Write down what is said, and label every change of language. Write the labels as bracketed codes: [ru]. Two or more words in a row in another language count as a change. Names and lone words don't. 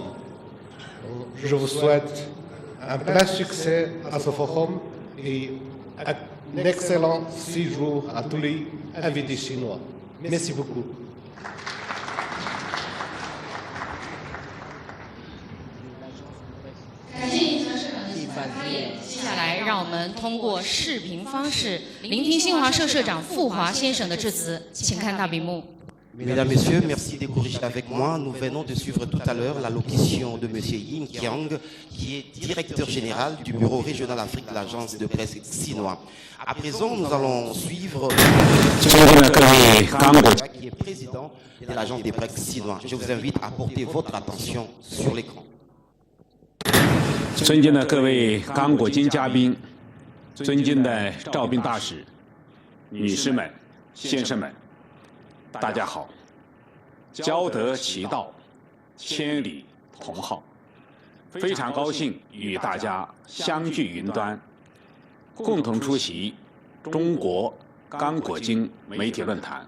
[fr] Je vous souhaite un plein succès à ce forum et un excellent séjour à tous les invités chinois. Merci beaucoup. Qui va [zh] 接下来，让我们通过视频方式聆听新华社社长傅华先生的致辞，请看大屏幕。 [fr] Mesdames, Messieurs, merci de corriger avec moi. Nous venons de suivre tout à l'heure l'allocution de M. Yin Qiang, qui est directeur général du bureau régional Afrique de l'agence de presse Xinhua. À présent, nous allons suivre qui est président de l'agence de presse Xinhua. Je vous invite à porter votre attention sur l'écran. [zh] 尊敬的各位刚果金嘉宾，尊敬的召宾大使、女士们、先生们。大家好，交得其道，千里同好。非常高兴与大家相聚云端，共同出席中国刚果金媒体论坛。